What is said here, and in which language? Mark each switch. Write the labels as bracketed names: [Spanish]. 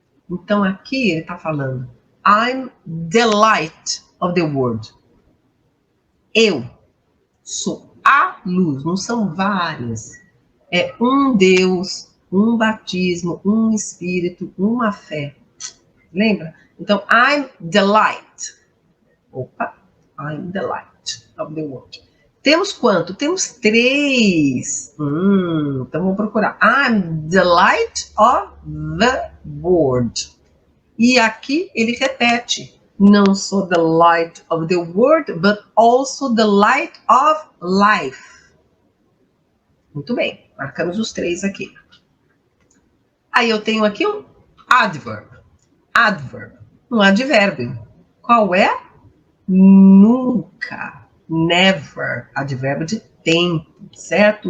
[Portuguese] Então, aqui ele está falando, [English] I'm the light of the world. [Portuguese] Eu sou a luz, não são várias. É um Deus, um batismo, um espírito, uma fé. Lembra? Então, [English] I'm the light. Opa, I'm the light of the world. [Portuguese] Temos quanto? Temos 3. Então vamos procurar. [English] I'm the light of the world. [Portuguese] E aqui ele repete. Não sou [English] the light of the world, but also the light of life. [Portuguese] Muito bem, marcamos os 3 aqui. Aí eu tenho aqui um adverb. Adverb, um advérbio. Qual é? Nunca. Never, advérbio de tempo, certo?